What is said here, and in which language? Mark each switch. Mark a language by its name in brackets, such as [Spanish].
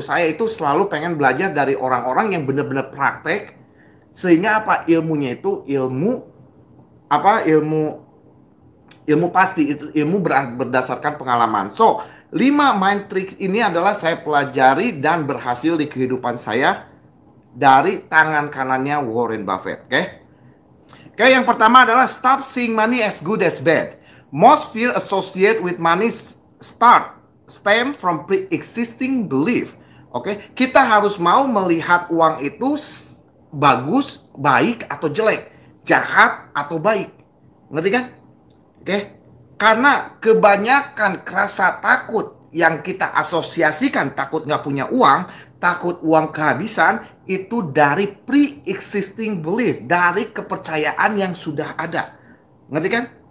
[Indonesian] Saya itu selalu pengen belajar dari orang-orang yang benar-benar praktek, sehingga apa ilmunya itu ilmu apa ilmu pasti itu ilmu berdasarkan pengalaman. So, 5 mind tricks ini adalah saya pelajari dan berhasil di kehidupan saya dari tangan kanannya Warren Buffett. Oke? Oke, yang pertama adalah [English] stop seeing money as good as bad. Most fear associated with money stem from pre-existing belief. [Indonesian] Oke, kita harus mau melihat uang itu bagus, baik atau jelek, jahat atau baik. Ngerti kan? Oke, karena kebanyakan rasa takut yang kita asosiasikan, takut nggak punya uang, takut uang kehabisan, itu dari [English] pre-existing belief, [Indonesian] dari kepercayaan yang sudah ada. Ngerti kan?